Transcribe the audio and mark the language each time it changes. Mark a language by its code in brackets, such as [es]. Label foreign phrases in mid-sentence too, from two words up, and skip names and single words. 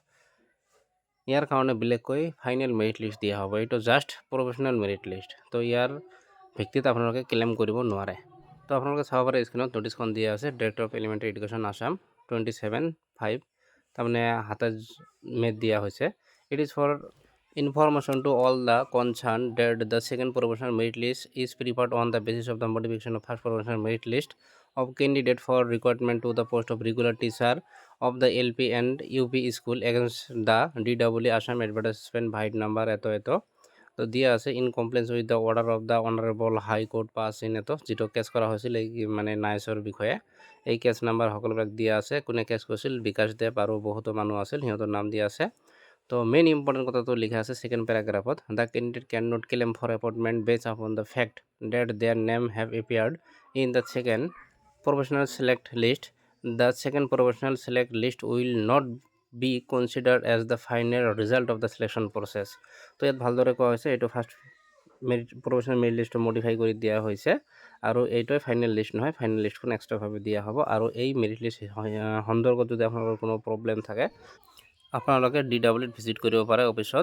[as] ইয়াৰ কাৰণে বেলেগকৈ [en] final merit list [as] দিয়া হ'ব। এইটো [en] just provisional merit list. [as] তো ইয়াৰ ভিত্তিত আপোনালোকে ক্লেইম কৰিব নোৱাৰে। তো আপোনালোকে চাব পাৰে স্ক্ৰীনত নোটিছখন দিয়া আছে, ডাইৰেক্টৰ অফ এলিমেণ্টাৰী এডুকেশ্যন আছাম 27/5, তাৰমানে 27 মে'ত দিয়া হৈছে। [en] it is for information to all the concerned that the second provisional merit list is prepared on the basis of the modification of first provisional merit list of candidate for recruitment to the post of regular teacher of the LP and UP school against the DW Assam advertisement by number [as] এত তো দিয়া আছে [en] in compliance with the order of the honourable High Court passed in [as] যিটো কেছ কৰা হৈছিল এই মানে নাইচৰ বিষয়ে। এই কেছ নাম্বাৰ সকলোবিলাক দিয়া আছে, কোনে কেছ কৰিছিল, বিকাশ দেৱ, আৰু বহুতো মানুহ আছিল, সিহঁতৰ নাম দিয়া আছে। তো মেইন ইম্পৰ্টেণ্ট কথাটো লিখা আছে ছেকেণ্ড পেৰাগ্ৰাফত, [en] the candidate cannot claim for appointment based upon the fact that their name have appeared in the second provisional select list. the second provisional select list will not be considered as the final result of the selection process. [as] তো ইয়াত ভালদৰে কোৱা হৈছে এইটো [en] first provisional merit list [as] মডিফাই কৰি দিয়া হৈছে, আৰু এইটোৱে [en] final list [as] নহয়, [en] final list [as] এক্সট্ৰাভাৱে দিয়া হ'ব। আৰু এই [en] merit list [as] সন্দৰ্ভত যদি আপোনালোকৰ কোনো প্ৰব্লেম থাকে, আপোনালোকে DWত ভিজিট কৰিব পাৰে অফিচত।